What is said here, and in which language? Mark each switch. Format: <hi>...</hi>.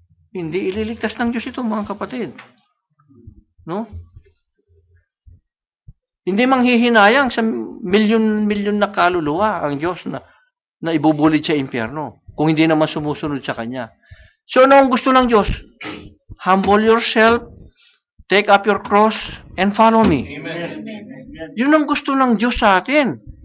<tl>Hindi ililigtas ng Diyos ito, mga kapatid. No? Hindi manghihinayang sa milyon-milyon na kaluluwa ang Diyos na ibubulid sa impyerno kung hindi naman sumusunod sa Kanya. So, ano ang gusto ng Diyos?</tl> <en>Humble yourself, take up your cross, and follow me. Amen.</en> <tl>Yun ang gusto ng Diyos sa atin.</tl>